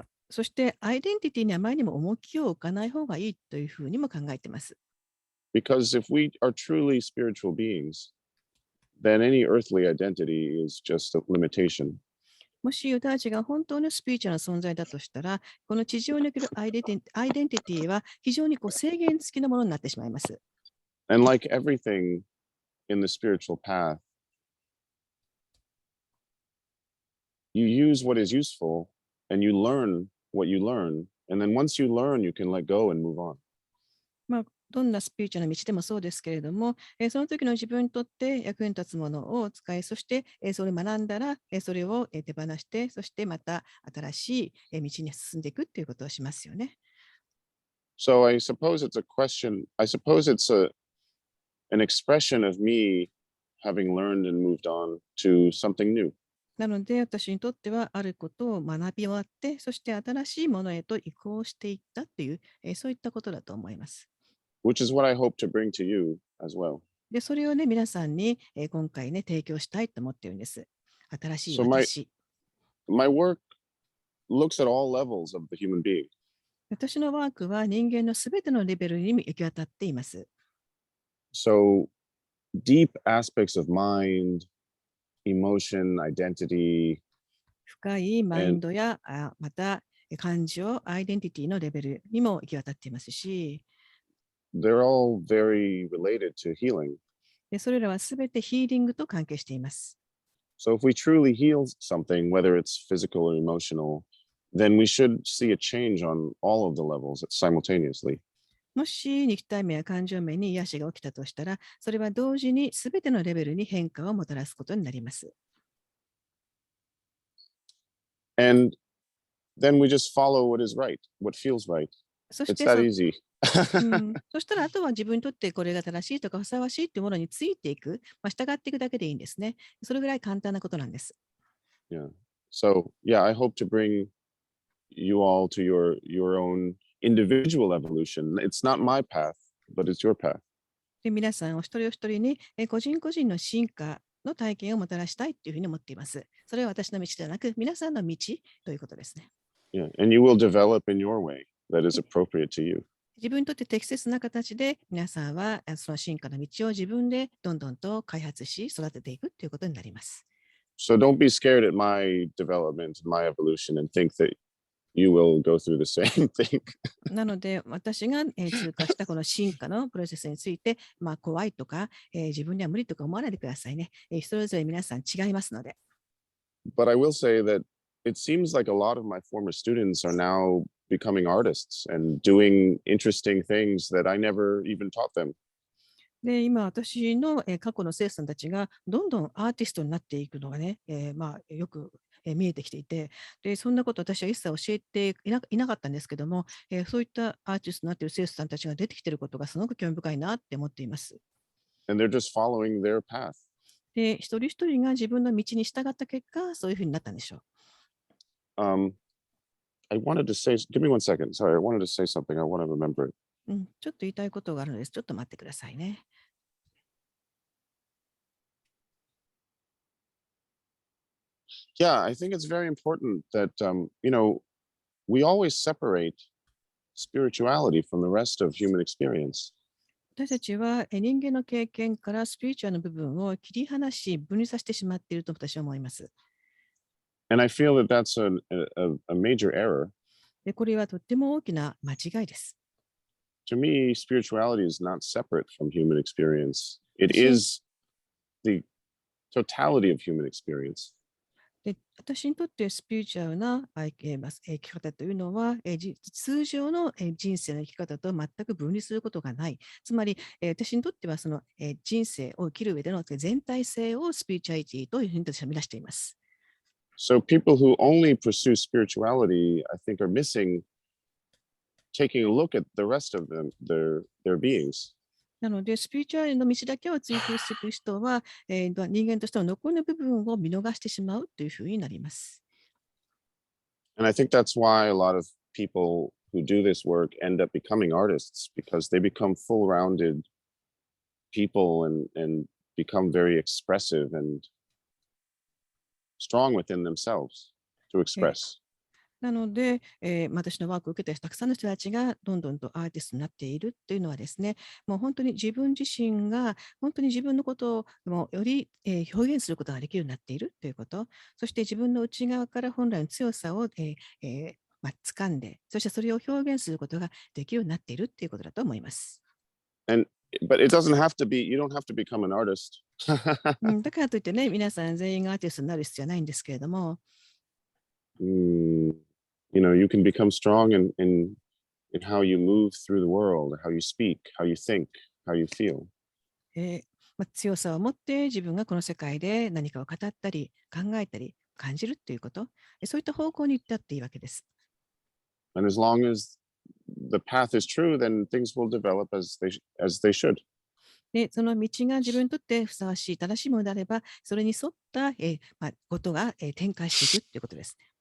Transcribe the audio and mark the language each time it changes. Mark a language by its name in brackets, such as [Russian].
[Japanese] そしてアイデンティティにあまりにも重きを置かない方がいいというふうにも考えています。 [English] Because if we are truly spiritual beings, then any earthly identity is just a limitation. [Japanese] もしユダヤ人が本当のスピリチュアルな存在だとしたら、この地上におけるアイデンティティは非常に制限付きのものになってしまいます。 [English] And like everything in the spiritual path, you use what is useful and you learn what you learn. And then once you learn, you can let go and move on. [Japanese] どんなスピリチュアルな道でもそうですけれども、その時の自分にとって役に立つものを使い、そしてそれを学んだら、それを手放して、そしてまた新しい道に進んでいくっていうことをしますよね。 [English] So I suppose it's an expression of me having learned and moved on to something new. [Japanese] なので、私にとってはあることを学び終わって、そして新しいものへと移行していったという、そういったことだと思います。 [English] Which is what I hope to bring to you as well. [Japanese] で、それをね、皆さんに、今回ね、提供したいと思っているんです。新しい [English] So [Japanese] 私。 [English] my work looks at all levels of the human being. [Japanese] 私のワークは人間のすべてのレベルに行き渡っています。 [English] So deep aspects of mind, emotion, identity, [Japanese] 深いマインドや、また感情、アイデンティティのレベルにも行き渡っていますし、 [English] they're all very related to healing. [Japanese] でそれらはすべてヒーリングと関係しています。 [English] So if we truly heal something, whether it's physical or emotional, then we should see a change on all of the levels simultaneously. [Japanese] もし肉体面や感情面に癒しが起きたとしたら、それは同時にすべてのレベルに変化をもたらすことになります。 [English] And then we just follow what is right, what feels right. [Japanese] そし [English] It's [Japanese] て [English] that easy. [Japanese] そしたらあとは自分にとってこれが正しいとかふさわしいというものについていく、従っていくだけでいいんですね。それぐらい簡単なことなんです。 [English] Yeah. So yeah, I hope to bring you all to your own individual evolution. It's not my path, but it's your path. [Japanese] で皆さんお一人お一人に個人個人の進化の体験をもたらしたいというふうに思っています。それは私の道ではなく、皆さんの道ということですね。 [English] Yeah, and you will develop in your way that is appropriate to you. [Japanese] 自分にとって適切な形で皆さんはその進化の道を自分でどんどんと開発し育てていくということになります。 [English] So don't be scared at my development, my evolution, and think that you will go through the same thing. [Japanese] なので私が通過したこの進化のプロセスについて、怖いとか、自分には無理とか思わないでくださいね。それぞれ皆さん違いますので。 [English] But I will say that it seems like a lot of my former students are now becoming artists and doing interesting things that I never even taught them. [Japanese] で今、私の過去の生徒さんたちがどんどんアーティストになっていくのがね、よく見えてきていて、でそんなこと私は一切教えていなかったんですけども、そういったアーティストになっている生徒さんたちが出てきていることがすごく興味深いなって思っています。 [English] And they're just following their path. [Japanese] で一人一人が自分の道に従った結果、そういうふうになったんでしょう。 [English] I wanted to say, give me one second. Sorry, I wanted to say something. I want to remember it. [Japanese] ちょっと言いたいことがあるのです。ちょっと待ってくださいね。 [English] Yeah, I think it's very important that, we always separate spirituality from the rest of human experience. [Japanese] 私たちは人間の経験からスピリチュアルの部分を切り離し、分離させてしまっていると私は思います。 [English] And I feel that that's a major error. [Japanese] でこれはとっても大きな間違いです。 [English] To me, spirituality is not separate from human experience. It is the totality of human experience. [Japanese] で私にとってスピリチュアルな生き方というのは、通常の人生の生き方と全く分離することがない。つまり、私にとってはその人生を生きる上での全体性をスピリチュアリティというふうに私は見出しています。 [English] So people who only pursue spirituality, I think, are missing taking a look at the rest of them, their beings. [Japanese] なので、スピリチュアルの道だけを追求していく人は、人間としての残りの部分を見逃してしまうというふうになります。 [English] And I think that's why a lot of people who do this work end up becoming artists, because they become full-rounded people and become very expressive and strong within themselves to express. [Japanese] なので、私のワークを受けたたくさんの人たちがどんどんとアーティストになっているというのはですね、もう本当に自分自身が本当に自分のことをもうより、表現することができるようになっているということ、そして自分の内側から本来の強さを、掴んで、そしてそれを表現することができるようになっているということだと思います。 [English] But it doesn't have to be, you don't have to become an artist. [Japanese] だからといってね、皆さん全員がアーティストになる必要はないんですけれども、 [English] You know, you can become strong in how you move through the world, how you speak, how you think, how you feel. [Japanese] 強さを持って自分がこの世界で何かを語ったり考えたり感じるということ、そういった方向に行ったっていいわけです。 [English] And as long as the path is true, then things will develop as they should. [Japanese] で、その道が自分にとってふさわしい、正しいものであれば、それに沿った、ことが、展開していくということです。